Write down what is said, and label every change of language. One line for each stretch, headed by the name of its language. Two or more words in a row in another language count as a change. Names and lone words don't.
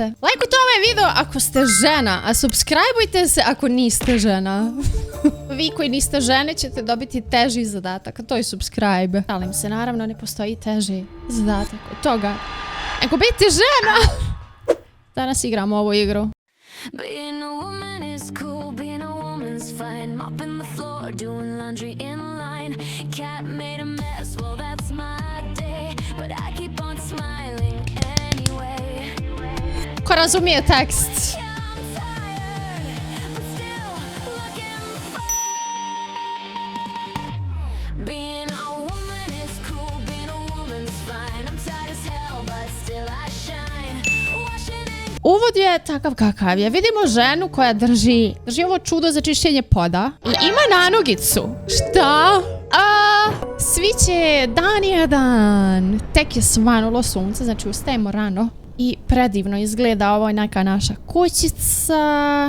Bosnian: Lajkujte ovaj video ako ste žena, a subscribeujte se ako niste žena. Vi koji niste žene ćete dobiti teži zadatak, a to je subscribe. Šalim se, naravno ne postoji teži zadatak od toga nego biti žena. Danas igramo ovu igru.
English: Being a woman is cool, being a woman's fine. Mopping the floor, doing laundry in line. Cat made a mess, well that's my day. But I keep on smiling anyway.
Bosnian: Ko razumije tekst?
English: I'm tired, but still looking for. Being a woman is cool, being a woman's fine. I'm tired as hell, but still I shine. Washing and
Bosnian: Uvod je takav kakav je. Vidimo ženu koja drži ovo čudo za čišćenje poda i ima nanogicu. Šta? Sviće dan jedan. Tek je svanulo sunce, znači ustajemo rano. I predivno izgleda, ovo je neka naša kućica.